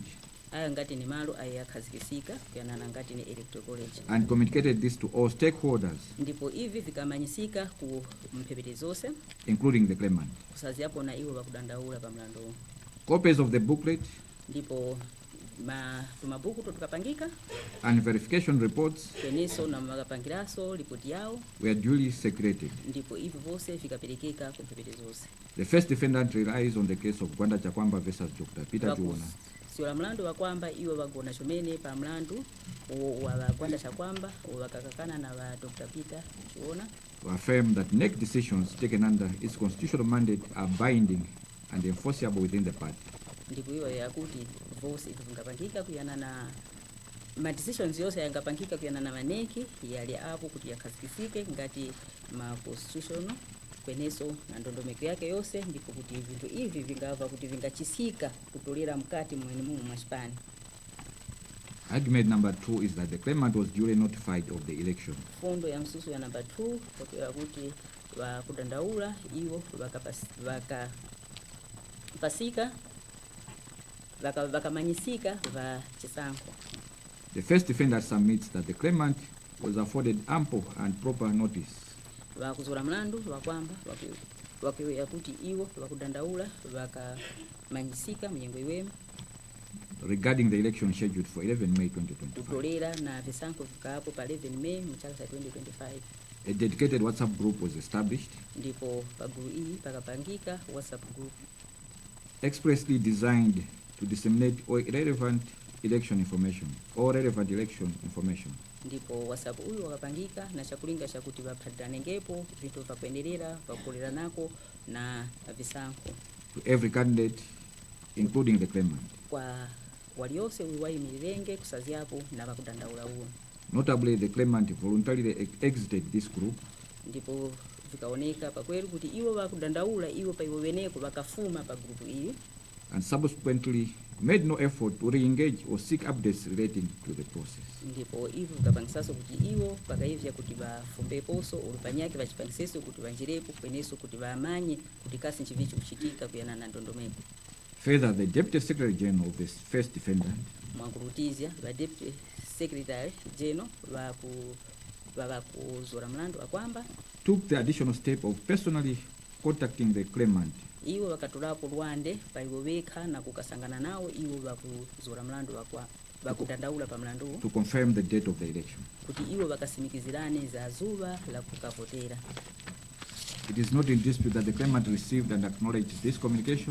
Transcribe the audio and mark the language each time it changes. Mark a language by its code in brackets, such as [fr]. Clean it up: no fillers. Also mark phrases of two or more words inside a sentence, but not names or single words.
[tum] ayo ngati ni malo ayo yakhazikisika kuyanana ngati ni [en] electoral college, and communicated this to all stakeholders, [tum] ndipo ivi vikamanyisika ku mphepete zonse [en] including the claimant. [tum] kusaziyapo na iwo vakudandaula pa mlandu. [en] Copies of the booklet [tum] Ndipo tumabuku tukapangika [en] and verification reports [tum] kweneso na makapangiraso ripoti yao, [en] were duly secreted. [tum] ndipo ivi vose vikapelekeka ku mphepete zonse. [en] The first defendant relies on the case of Gwanda Chakwamba versus Dr. Peter Juona, [tum] siola mlandu wa kwamba iwo vagona chomene pa mlandu wa Gwanda Chakwamba wakakakana na wa Dr. Peter Juona, [en] to affirm that NEC decisions taken under its constitutional mandate are binding and enforceable within the party. [tum] ndipo iwo yakuti vose ivi vingapangika kuyana na ma decisions yose yangapangika kuyana na maneki yali apo kuti yakhazikisike ngati ma constitutional kweneso na ndondomeko yake yose, ndipo kuti vintu ivi vingava kuti vingachisika kutolera mkati mwene mumu mwachipani. [en] Argument number 2 is that the claimant was duly notified of the election. [tum] Fundo ya msusu ya namba 2 kwa kuti wakudandaula iwo vakapasika vakamanyisika va chisankho. [en] The first defendant submits that the claimant was afforded ample and proper notice [tum] Vakuzula mlandu wakwamba wakiwea kuti iwo vakudandaula vakamanyisika mnyengo iwemu [en] regarding the election scheduled for 11 May 2025. [tum] kutolera na visankho vikaapo pa 11 May mchaka cha 2025. [en] A dedicated WhatsApp group was established, [tum] Ndipo paguru iyi pakapangika WhatsApp group [en] expressly designed to disseminate all relevant election information. [tum] ndipo WhatsApp uyu wakapangika na chakulinga chakuti vaphatanengepo vintu vakwenderera vakulera nako na visankho [en] to every candidate, including the claimant. [tum] kwa waliose uwayimirirenge kusaziapo na vakudandaula uwo. [en] Notably, the claimant voluntarily exited this group [tum] Ndipo vikaoneka pakweli kuti iwo vakudandaula iwo pa iwo weneko vakafuma pa grupu iyi, [en] and subsequently made no effort to re-engage or seek updates relating to the process. [tum] ndipo ivo vikapangisaso kuti iwo pakaivya kuti vafumbeposo ulupanyake vachipangiseso kuti vanjirepo kweneso kuti vaamanye kuti kasi nchivichi kuchitika kuyana na ndondomeko. [en] Further, the Deputy Secretary General of the first defendant [tum] Mwankulutizya va [en] Deputy Secretary General [tum] vakuzula mlandu akwamba [en] took the additional step of personally contacting the claimant [tum] iwo vakatulapo lwande pa iwo vekha na kukasangana nawo iwo vakuzula mlandu vakudandaula pa mlanduwo [en] to confirm the date of the election. [tum] kuti iwo vakasimikizirane za zuva la kukavotera. [en] It is not in dispute that the claimant received and acknowledged this communication,